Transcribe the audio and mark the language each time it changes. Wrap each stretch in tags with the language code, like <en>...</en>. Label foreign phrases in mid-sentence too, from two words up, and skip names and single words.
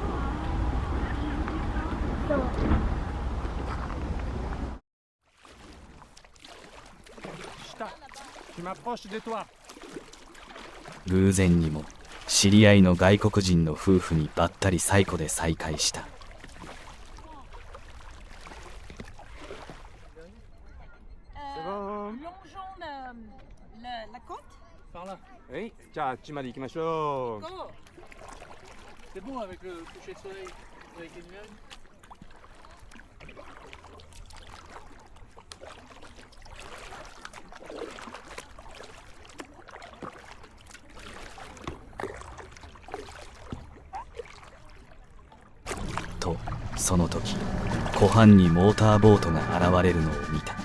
<ja>偶然にも知り合いの外国人の夫婦にばったり西湖で再会した。</ja> <fr>Oui, tiens, tu m'as dit qu'il m'a chaud. C'est bon avec le coucher de soleil, avec les nuages.</fr> <ja>と、その時、湖畔にモーターボートが現れるのを見た。</ja>